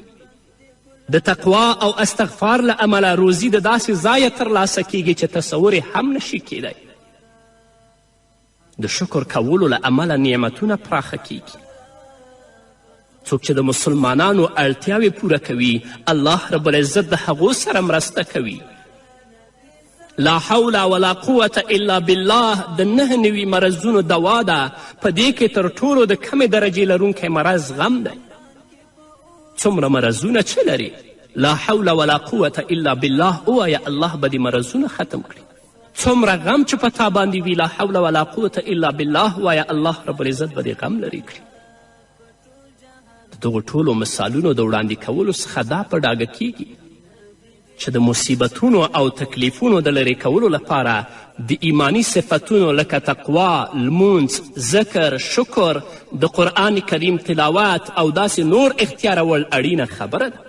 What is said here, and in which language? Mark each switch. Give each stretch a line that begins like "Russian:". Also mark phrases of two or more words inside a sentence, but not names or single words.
Pashto: د تقوا او استغفار له امله روزي د داسې ځایه ترلاسه کیږي چې تصور یې هم نشي کیدی. د شکر کولو له امله نعمتونه پراخه کیږي. څوک چې د مسلمانانو اړتیاوې پوره کوي، الله رب العزت د هغو سره مرسته کوي.
Arabic: لا حول ولا قوة الا بالله
Pashto: د 9 نوي مرضونو دوا ده. په دې کې تر ټولو د کمې درجې لرونکی مرض غم دی. څومره مرضونه چې لري،
Arabic: لا حول ولا قوة الا بالله
Pashto: ووایه، الله به دې مرضونه ختم کړي. څومره غم چې په تا باندې وي،
Arabic: لا حول ولا قوة الا بالله
Pashto: وایه، الله رب العزت به دې غم لرې کړي. د دغو ټولو مثالونو د وړاندې کولو څخه دا په ډاګه کیږي چې د مصیبتونو او تکلیفونو د لرې کولو لپاره د ایمانی صفتونو لکه تقوا، لمونځ، ذکر، شکر، د قرآن کریم تلاوت او داسې نور اختیارول اړینه خبره ده.